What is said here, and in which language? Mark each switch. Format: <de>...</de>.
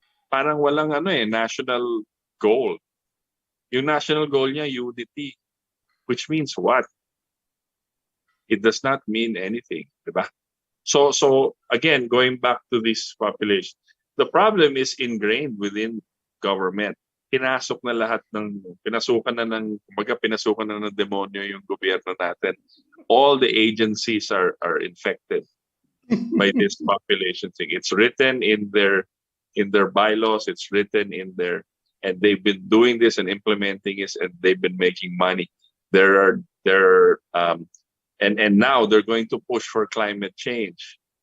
<tl>Parang walang</tl> <en>national goal. Yung national goal niya, unity. Which means what? It does not mean anything, diba? So again, going back to this population, the problem is ingrained within government.</en> <tl>Pinasukan na ng demonyo yung gobyerno natin.</tl> <en>All the agencies are infected by this population thing. It's written in their bylaws, it's written in their, and they've been doing this and implementing it, and they've been making money. And now they're going to push for climate change.</en>